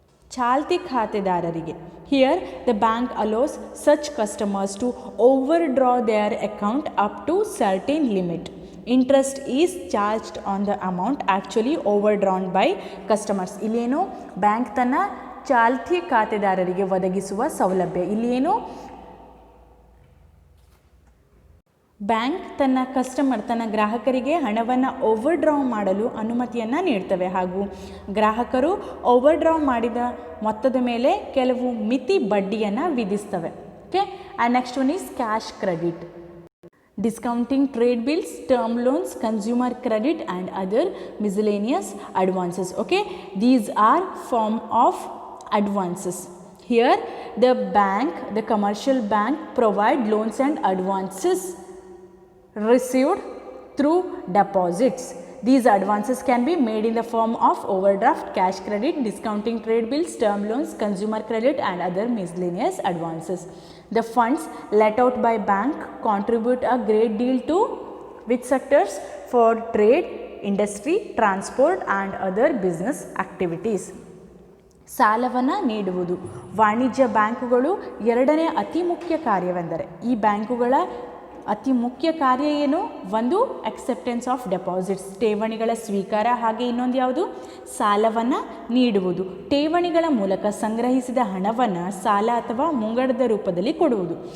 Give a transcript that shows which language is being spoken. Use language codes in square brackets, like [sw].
[kn] ಚಾಲ್ತಿ ಖಾತೆದಾರರಿಗೆ. [en] Here the bank allows such customers to overdraw their account up to certain limit. Interest is charged on the amount actually overdrawn by customers. [kn] ಇಲ್ಲೇನು bank ತನ್ನ ಚಾಲ್ತಿ ಖಾತೆದಾರರಿಗೆ ಒದಗಿಸುವ ಸೌಲಭ್ಯ. ಇಲ್ಲೇನು ಬ್ಯಾಂಕ್ ತನ್ನ ಗ್ರಾಹಕರಿಗೆ ಹಣವನ್ನು ಓವರ್ಡ್ರಾ ಮಾಡಲು ಅನುಮತಿಯನ್ನು ನೀಡ್ತವೆ ಹಾಗೂ ಗ್ರಾಹಕರು ಓವರ್ಡ್ರಾ ಮಾಡಿದ ಮೊತ್ತದ ಮೇಲೆ ಕೆಲವು ಮಿತಿ ಬಡ್ಡಿಯನ್ನು ವಿಧಿಸ್ತವೆ. [en] Okay, and next one is cash credit. Discounting trade bills, term loans, consumer credit and other miscellaneous advances. Okay, these are form of advances. Here the commercial bank provide loans and advances received through deposits. These advances can be made in the form of overdraft, cash credit, discounting trade bills, term loans, consumer credit and other miscellaneous advances. The funds let out by bank contribute a great deal to which sectors? For trade, industry, transport and other business activities. [kn] ಸಾಲವನ್ನು ನೀಡುವುದು. ವಾಣಿಜ್ಯ ಬ್ಯಾಂಕುಗಳು ಎರಡನೇ ಅತಿ ಮುಖ್ಯ ಕಾರ್ಯವೆಂದರೆ, ಈ ಬ್ಯಾಂಕುಗಳ ಅತಿ ಮುಖ್ಯ ಕಾರ್ಯ ಏನು? ಒಂದು ಅಕ್ಸೆಪ್ಟೆನ್ಸ್ ಆಫ್ ಡೆಪಾಸಿಟ್ಸ್, ಠೇವಣಿಗಳ ಸ್ವೀಕಾರ, ಹಾಗೆ ಇನ್ನೊಂದು ಯಾವುದು? ಸಾಲವನ್ನು ನೀಡುವುದು. ಠೇವಣಿಗಳ ಮೂಲಕ ಸಂಗ್ರಹಿಸಿದ ಹಣವನ್ನು ಸಾಲ ಅಥವಾ ಮುಂಗಡದ ರೂಪದಲ್ಲಿ ಕೊಡುವುದು.